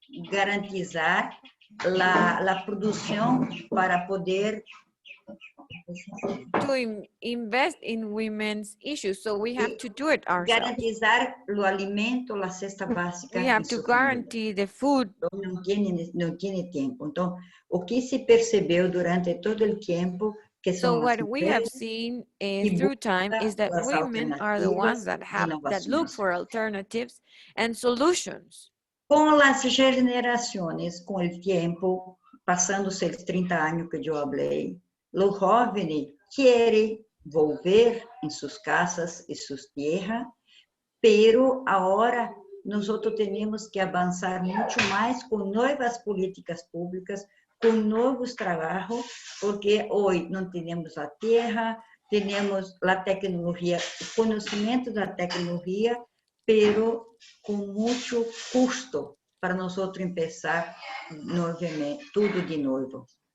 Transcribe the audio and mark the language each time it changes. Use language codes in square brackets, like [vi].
[es] garantizar la producción para poder [en] to invest in women's issues, so we have to do it ourselves. [es] Garantizar lo alimento, la cesta básica. [en] We have to guarantee the food. [pt] Não [es] tiene tiempo. [pt] Então, o que se percebeu durante todo [es] el tiempo [pt] que [en] so what we have seen through time is that women are the ones that look for alternatives and solutions. [es] Com las generaciones, com el tiempo, pasándose los 30 años que yo hablé, los jóvenes quieren volver en sus casas y sus tierras, pero ahora nosotros tenemos que avanzar mucho más con nuevas políticas públicas, con nuevos trabajos, porque hoy no tenemos la tierra, tenemos la tecnología, el conocimiento de la tecnología, pero con mucho custo para nosotros empezar nuevamente, todo de nuevo.